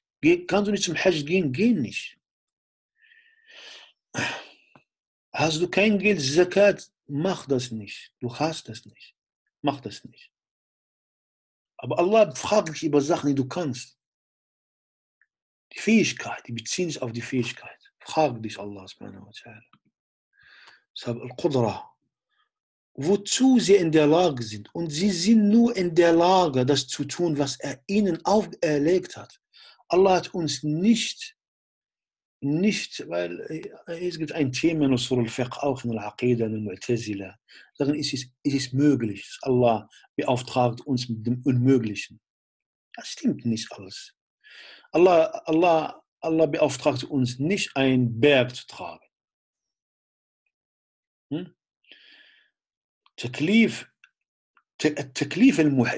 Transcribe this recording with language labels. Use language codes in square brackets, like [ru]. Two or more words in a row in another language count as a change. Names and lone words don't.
[de] Kannst du nicht zum Hajj gehen, geh nicht. Hast du kein Geld, Zakat, mach das nicht. Du hast das nicht. Mach das nicht. Aber Allah fragt dich über Sachen, die du kannst. Die Fähigkeit, die beziehen sich auf die Fähigkeit. Frag dich [ar] الله سبحانه وتعالى. [de] Deshalb Al-Qudra. Wozu sie in der Lage sind. Und sie sind nur in der Lage, das zu tun, was er ihnen auferlegt hat. Allah hat uns nicht, weil es gibt ein Thema in [ar] أصول الفقه, [de] auch in Al-Aqidah, in Al-Mu'tazila. Sagen, es ist möglich. Allah beauftragt uns mit dem Unmöglichen. Das stimmt nicht alles. Allah Allah beauftragt uns nicht, einen Berg zu tragen. [ar] تكليف المحال.